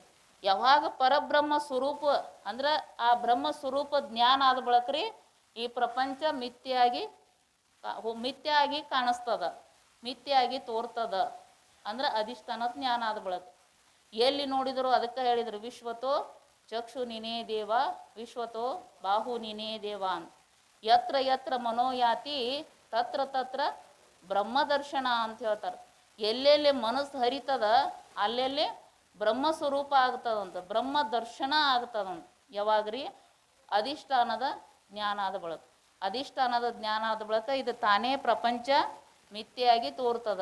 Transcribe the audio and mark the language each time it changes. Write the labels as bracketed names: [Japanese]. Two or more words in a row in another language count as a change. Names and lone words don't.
[Kannada] ಯಾವಾಗ ಪರಬ್ರಹ್ಮ ಸ್ವರೂಪ ಅಂದ್ರೆ ಆ ಬ್ರಹ್ಮ ಸ್ವರೂಪ ಜ್ಞಾನ ಆದ ಬಳಕ್ರಿ ಈ ಪ್ರಪಂಚ ಮಿಥ್ಯಾಗಿ ಕಾಣಿಸ್ತದ, ಮಿಥ್ಯಾಗಿ ತೋರ್ತದ. ಅಂದ್ರೆ ಅಧಿಷ್ಠಾನದ ಜ್ಞಾನ ಆದ ಬಳಕ ಎಲ್ಲಿ ನೋಡಿದ್ರು ಅದಕ್ಕೆ ಹೇಳಿದ್ರು, [Sanskrit] ವಿಶ್ವತೋ ಚಕ್ಷು [Kannada] ನಿನೇ ದೇವ, [Sanskrit] ವಿಶ್ವತೋ ಬಾಹು [Kannada] ನಿನೇ ದೇವ ಅಂತ. [Sanskrit] ಯತ್ರ ಯತ್ರ ಮನೋಯಾತಿ ತತ್ರ ತತ್ರ ಬ್ರಹ್ಮದರ್ಶನ [Kannada] ಅಂತ ಹೇಳ್ತಾರೆ. ಎಲ್ಲೆಲ್ಲಿ ಮನಸ್ಸು ಹರಿತದ ಅಲ್ಲೆಲ್ಲಿ ಬ್ರಹ್ಮಸ್ವರೂಪ ಆಗ್ತದಂತ, ಬ್ರಹ್ಮ ದರ್ಶನ ಆಗ್ತದಂತ. ಯಾವಾಗ್ರಿ? ಅಧಿಷ್ಠಾನದ ಜ್ಞಾನ ಆದ ಬಳಕ. ಅಧಿಷ್ಠಾನದ ಜ್ಞಾನ ಆದ ಬಳಕ ಇದು ತಾನೇ ಪ್ರಪಂಚ ಮಿಥ್ಯೆಯಾಗಿ ತೋರ್ತದ.